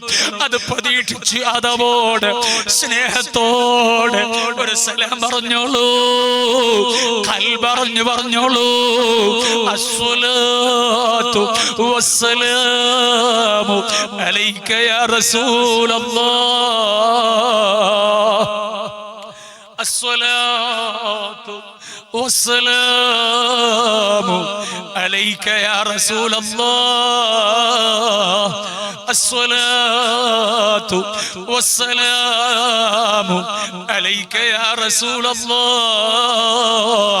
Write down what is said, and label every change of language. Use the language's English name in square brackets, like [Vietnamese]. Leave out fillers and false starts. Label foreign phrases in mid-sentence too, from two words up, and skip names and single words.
[Malayalam] അത് പ്രതീക്ഷിച്ച് അതവോടെ സ്നേഹത്തോടെ ഒരു സലാം പറഞ്ഞോളൂ, കൽബറിഞ്ഞു പറഞ്ഞോളൂ. [Arabic] الصلاة والسلام عليك يا رسول الله الصلاة والسلام عليك يا رسول الله، الصلاة والسلام عليك يا رسول الله.